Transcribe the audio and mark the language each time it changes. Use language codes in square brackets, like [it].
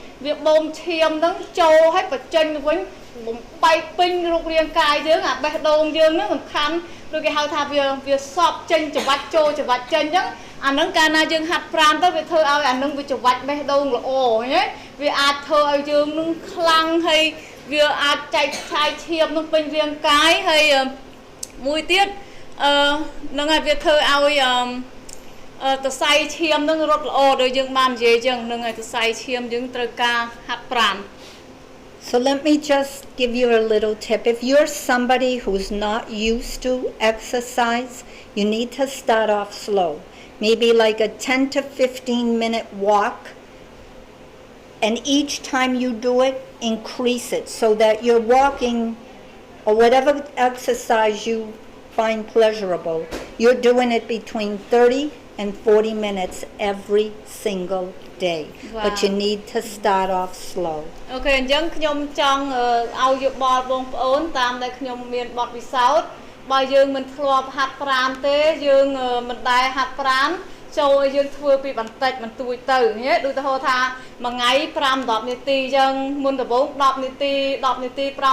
[km] វាបូមឈាមហ្នឹងចូលឲ្យបញ្ចេញទៅវិញបំបែកពេញរូបរាងកាយយើងអាបេះដូងយើងហ្នឹងសំខាន់ដូចគេហៅថាវាសប់ចេញច្រវាច់ចូលច្រវាច់ចេញអញ្ចឹងអាហ្នឹងកាលណាយើងហាត់ប្រាណទៅវាធ្វើឲ្យអាហ្នឹងវាច្រវាច់បេះដូងល្អណាវាអាចធ្វើឲ្យយើងនឹងខ្លាំងហើយវាអាចចែកឆាយឈាមនឹងពេញរាងកាយហើយមួយទៀត ហ្នឹងហើយវាធ្វើឲ្យសរសៃឈាមនឹងរត់ល្អដូចយើងបាននិយាយអញ្ចឹងហ្នឹងហើយសរសៃឈាមយើងត្រូវការហាត់ប្រាណ [en] So let me just give you a little tip. If you're somebody who's not used to exercise, you need to start off slow. Maybe like a 10 to 15 minute walk. And each time you do it, increase it so that you're walking or whatever exercise you find pleasurable. You're doing it between 30 and 40 minutes every single day. Wow. But you need to start off slow. [km] អូខេអញ្ចឹងខ្ញុំចង់ឲ្យយោបល់បងប្អូនតាមដែលខ្ញុំមានបទពិសោធន៍បើយើងមិនធ្លាប់ហាត់ប្រាណទេយើងមិនដែលហាត់ប្រាណចូលឲ្យយើងធ្វើពីបន្តិចបន្តួចទៅណាដូចទៅថាមួយថ្ងៃ5-10នាទីអញ្ចឹងមុនដំបូង10នាទី5-10នាទី